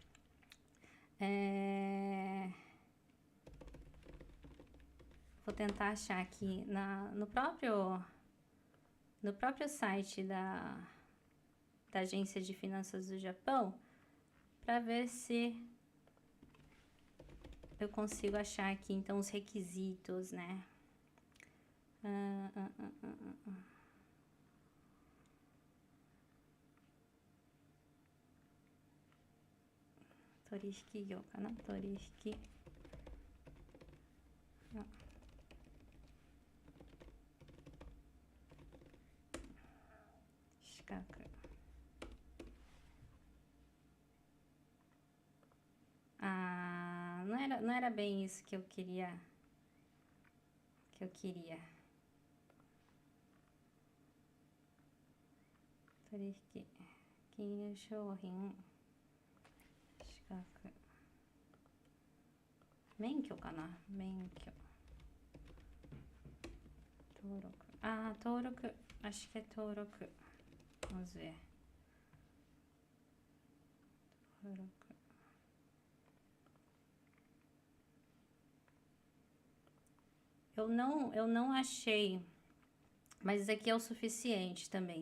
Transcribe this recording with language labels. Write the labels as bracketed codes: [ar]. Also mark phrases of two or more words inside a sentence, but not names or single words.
[pt] Vou tentar achar aqui no próprio site da Agência de Finanças do Japão, para ver se eu consigo achar aqui, então, os requisitos, né? [ja] 取引業、かな?取引... [pt] não era bem isso que eu queria. [ja] 取引金融商品資格免許かな? 免許登録. [pt] Toroku. Acho que é Toroku. Vamos ver. Toroku. Eu não achei, mas isso aqui é o suficiente também.